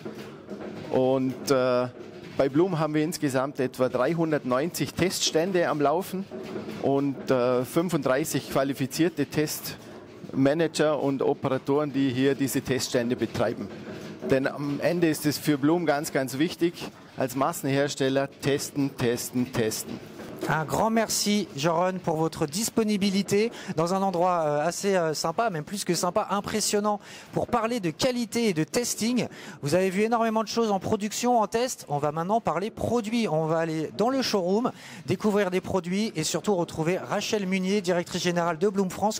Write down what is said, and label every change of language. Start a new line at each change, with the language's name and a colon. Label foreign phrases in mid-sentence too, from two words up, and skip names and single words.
German: Und bei Bloom haben wir insgesamt etwa 390 Teststände am Laufen und 35 qualifizierte Testmanager und Operatoren, die hier diese Teststände betreiben. Denn am Ende ist es für Bloom ganz, ganz wichtig, als Massenhersteller testen, testen, testen.
French: Un grand merci, Joren, pour votre disponibilité dans un endroit assez sympa, même plus que sympa, impressionnant, pour parler de qualité et de testing. Vous avez vu énormément de choses en production, en test. On va maintenant parler produits. On va aller dans le showroom, découvrir des produits et surtout retrouver Rachel Munier, directrice générale de Bloom France.